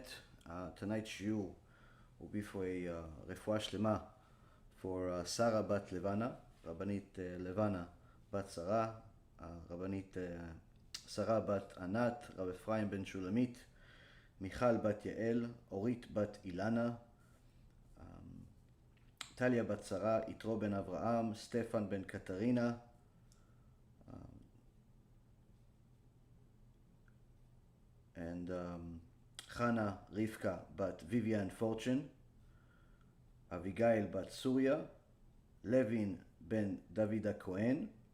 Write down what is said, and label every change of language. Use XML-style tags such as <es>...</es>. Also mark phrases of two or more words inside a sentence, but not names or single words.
<en>Tonight's shiur will be for a</en> <he>refuah shlema</he> <en>for Sarah bat Levana, Rabbanit Levana bat Sarah, Rabbanit Sarah bat Anat, Rav Ephraim ben Shulamit, Michal bat Yael, Orit bat Ilana, Talia bat Sarah, Yitro ben Avraham, Stefan ben Katarina, and Chana Rivka bat Vivian Fortune, Abigail bat Surya, Levin ben David Cohen,</en>